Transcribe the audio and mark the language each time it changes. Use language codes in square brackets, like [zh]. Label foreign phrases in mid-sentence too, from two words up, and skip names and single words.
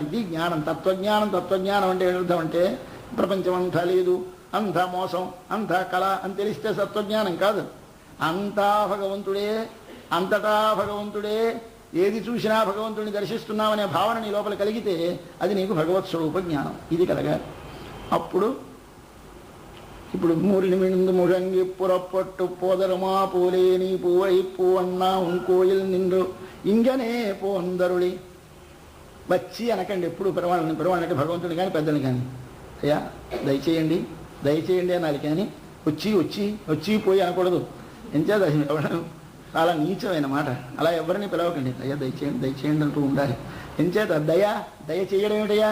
[te] ఇది జ్ఞానం, తత్వజ్ఞానం అంటే అర్థం అంటే ప్రపంచం అంతా లేదు, అంతా మోసం, అంతా కళ అని తెలిస్తే తత్వజ్ఞానం కాదు. అంతా భగవంతుడే, అంతటా భగవంతుడే, ఏది చూసినా భగవంతుడిని దర్శిస్తున్నామనే భావన నీ లోపల కలిగితే అది నీకు భగవత్ స్వరూప జ్ఞానం. ఇది కలగాలి. అప్పుడు ఇప్పుడు [ta] மூரிநி மிந்து முழங்கி புறப்பட்டு போதருமா போலே நீ பூவை பூவண்ணா உன் கோயில் நிண்டு இங்ஙனே போந்தருளி. [te] వచ్చి అనకండి ఎప్పుడు పెరవాళ్ళంటే భగవంతుని కానీ పెద్దలు కానీ, అయ్యా దయచేయండి అనాలి. కానీ వచ్చి పోయి అనకూడదు. ఎంచేత ఎవరు చాలా నీచమైన మాట. అలా ఎవరిని పిలవకండి. అయ్యా దయచేయండి అంటూ ఉండాలి. ఎంచేత దయ చేయడం ఏమిటయ్యా?